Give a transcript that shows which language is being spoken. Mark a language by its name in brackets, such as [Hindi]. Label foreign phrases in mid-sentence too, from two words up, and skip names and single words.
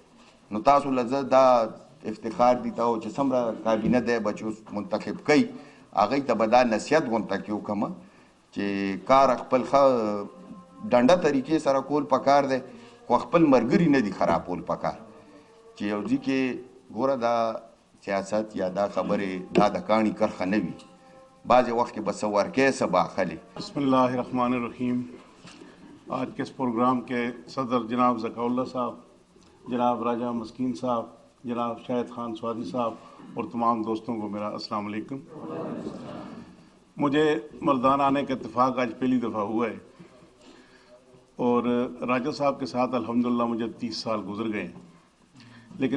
[Pashto] نو تاسو له زه دا افتخار دي ته چې څومره کابینه دی بچو منتخب کوي، هغوی ته به دا نصیحت غونته کې وکړم چې کار خپل ښه ډنډه طریقې سره کول پکار دی، خو خپل ملګري نه دي خرابول پکار، چې یو ځای کې ګوره دا سیاست یا دا خبرې دا د کاڼي کرښه نه وي، بعضې وخت کې به څه ورکې څه باخلې. [Arabic] بسم اللہ الرحمن الرحیم. [Urdu] آج کے اس پروگرام کے صدر جناب ذکا اللہ صاحب، جناب راجہ مسکین صاحب، جناب شاہد خان سوادی صاحب اور تمام دوستوں کو میرا [Arabic] السلام علیکم. [Urdu] مجھے مردان آنے کا اتفاق آج پہلی دفعہ ہوا ہے، اور راجہ صاحب کے ساتھ الحمدللہ مجھے 30 سال گزر گئے ہیں، لیکن